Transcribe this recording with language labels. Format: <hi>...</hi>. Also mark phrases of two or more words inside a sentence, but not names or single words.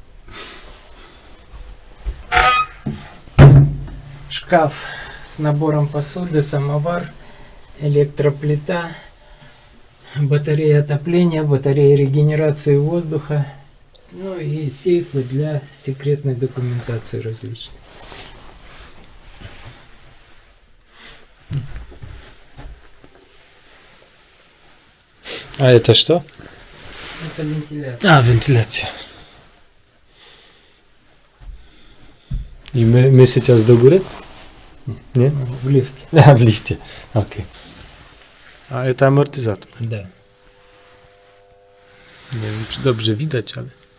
<ru>Шкаф с набором посуды, самовар, электроплита, батарея отопления, батарея регенерации воздуха, ну и сейфы для секретной документации различной. A это что? Это вентиляция.</ru> <pl>A, wentylacja. I my сейчас do góry? Nie?</pl> <ru>В лифте.</ru> <pl>A, w lifcie. Okej. A это amortyzator.</pl> <ru>Да.</ru> <pl>Nie wiem, czy dobrze widać, ale...</pl>